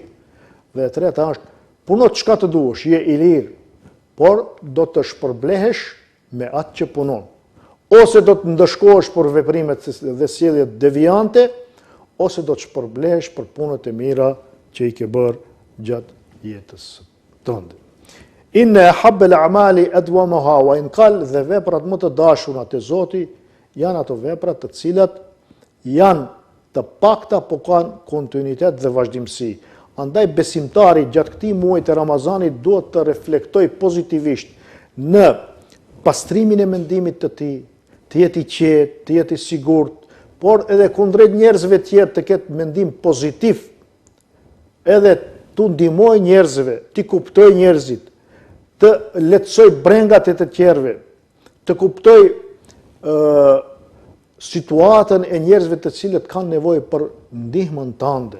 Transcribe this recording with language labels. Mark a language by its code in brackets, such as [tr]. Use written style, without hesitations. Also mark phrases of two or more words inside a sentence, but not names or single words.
[sq] Dhe e treta është puno çka të duash, je i lirë, por do të shpërblehesh me atë që punon. Ose do të ndëshkohesh për veprimet dhe sjelljet deviante, ose do të shpërblehesh për punët e mira që i ke bërë gjatë jetës tënde. [ar] إن أحب الأعمال أدومها وإن قل, [sq] dhe veprat më të dashura te Zoti janë ato vepra të cilat janë të pakta, po kanë kontinuitet dhe vazhdimsi. Andaj besimtari gjatë këtij muaji të Ramazanit duhet të reflektoj pozitivisht në pastrimin e mendimit të tij, të jetë i qetë, të jetë i sigurt, por edhe kundrejt njerëzve tjerë të ketë mendim pozitiv, edhe të ndihmoj njerëzve, të kuptoj njerëzit, të lehtësoj brengat e të tjerëve, të kuptoj situatën e njerëzve të cilët kanë nevojë për ndihmën tënde.